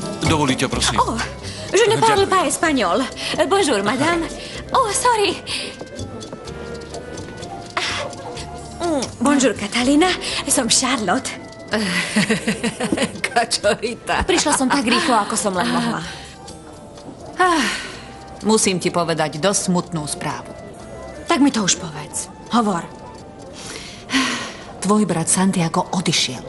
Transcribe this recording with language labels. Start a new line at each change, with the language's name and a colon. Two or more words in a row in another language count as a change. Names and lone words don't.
Slovak: dovolíte, prosím.
French: Oh, je ne parle pas espagnol. Bonjour, madame. Oh, sorry. Bonjour, Katalina.
Slovak: Som Charlotte. Kačorita. Prišla som tak rýchlo, ako som len mohla. Musím ti povedať dosť smutnú správu. Tak mi to už povedz. Hovor. Tvoj brat Santiago odišiel.